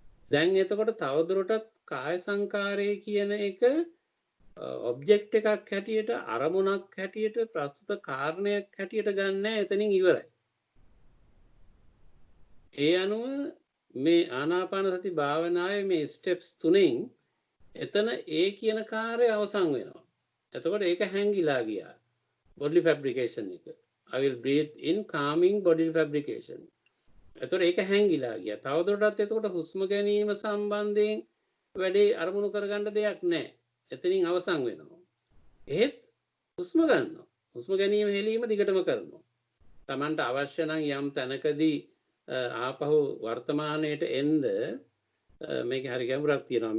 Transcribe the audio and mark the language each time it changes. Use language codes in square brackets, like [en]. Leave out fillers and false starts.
[si] දැන් එතකොට තවදුරටත් කාය සංකාරය කියන එක ඔබ්ජෙක්ට් එකක් හැටියට, අරමුණක් හැටියට, ප්‍රස්තුත කාරණයක් හැටියට ගන්න එතනින් ඉවරයි. ඒ අනුව මේ ආනාපාන සති භාවනාවේ මේ ස්ටෙප්ස් 3න් එතන ඒ කියන කාර්යය අවසන් වෙනවා. එතකොට ඒක හැංගිලා ගියා. [en] bodily fabrication එක. I will breathe in calming bodily fabrication. [si] එතකොට ඒක හැංගිලා ගියා. තවදුරටත් එතකොට හුස්ම ගැනීම සම්බන්ධයෙන් වැඩේ අරමුණු කරගන්න දෙයක් නැහැ. එතනින් අවසන් වෙනවා. එහෙත් හුස්ම ගන්නවා. හුස්ම ගැනීම හෙලීම දිගටම කරනවා. Tamanට අවශ්‍ය නම් යම් තැනකදී ආපහු වර්තමානයට එන්න මේක හරි ගැඹුරක් තියෙනවා.